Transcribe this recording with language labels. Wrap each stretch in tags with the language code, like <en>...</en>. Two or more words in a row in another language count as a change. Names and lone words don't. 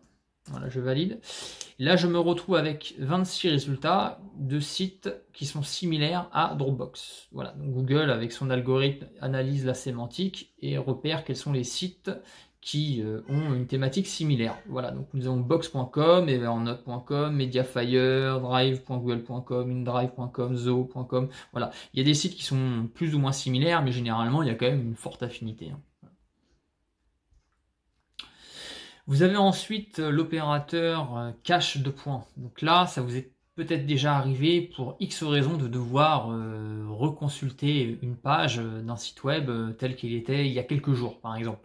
<fr>Voilà, je valide. Là, je me retrouve avec 26 résultats de sites qui sont similaires à Dropbox. Voilà, donc Google, avec son algorithme, analyse la sémantique et repère quels sont les sites qui ont une thématique similaire. Voilà, donc nous avons box.com, evernote.com, mediafire, drive.google.com, indrive.com, zoo.com. Voilà, il y a des sites qui sont plus ou moins similaires, mais généralement, il y a quand même une forte affinité. Vous avez ensuite l'opérateur cache 2 points. Donc là, ça vous est peut-être déjà arrivé pour X raisons de devoir reconsulter une page d'un site web tel qu'il était il y a quelques jours, par exemple.</fr>